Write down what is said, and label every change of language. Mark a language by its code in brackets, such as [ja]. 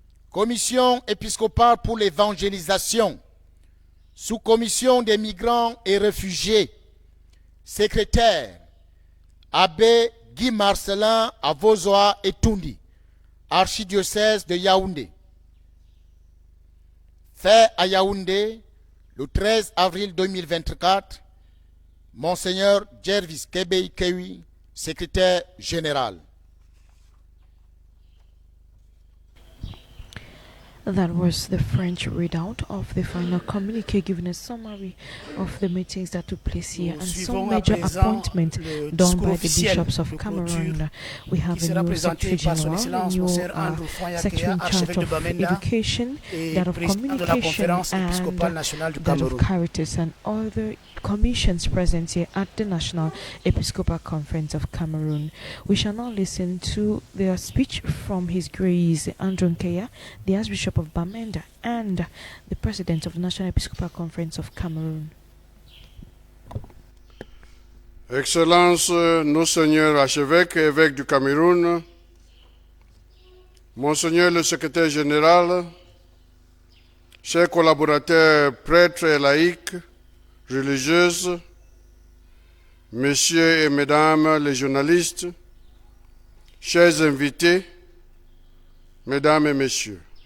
[fr] commission épiscopale pour l'évangélisation, sous-commission des migrants et réfugiés, secrétaire, Abbé Guy Marcelin Avozoa Etundi, archidiocèse de Yaoundé. Fait à Yaoundé, le 13 avril 2024, Monseigneur Jervis Kebei Kewi, secrétaire général. [en] That was the French readout of the final communique, giving a summary of the meetings that took place here and some major appointments done by the bishops of Cameroon. We have a new Secretary General, a new Secretary in charge of Education, that of Communication, and that of Caritas, and other commissions present here at the National Episcopal Conference of Cameroon. We shall now listen to the speech from His Grace Andrew Nkeya, the Archbishop of Bamenda, and the President of the National Episcopal Conference of Cameroon. [fr] Excellences, nos seigneurs archevêques et évêques du Cameroun, Monseigneur le secrétaire général, chers collaborateurs prêtres et laïcs, religieuses, messieurs et mesdames les journalistes, chers invités, mesdames et messieurs.